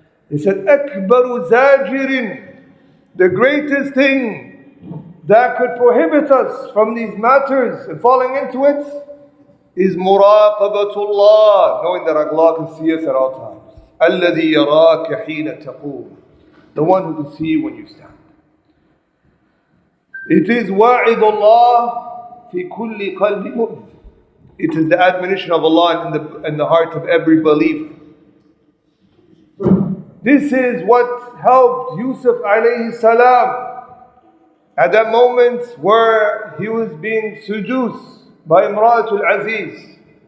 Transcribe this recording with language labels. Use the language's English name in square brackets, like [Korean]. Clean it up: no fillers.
[English] He said, Akbaru zajirin, the greatest thing that could prohibit us from these matters and falling into it is muraqabatullah, knowing that Allah can see us at all times. [Arabic] الَّذِي يَرَاكَ حِينَ تَقُومُ, [English] the one who can see you when you stand. It is [Arabic] وَاعِدُ اللَّهِ فِي كُلِّ قَلْبِ مُؤْمِنٍ. [English] It is the admonition of Allah in the heart of every believer. This is what helped Yusuf alayhi salam at that moment where he was being seduced by Imratul Aziz.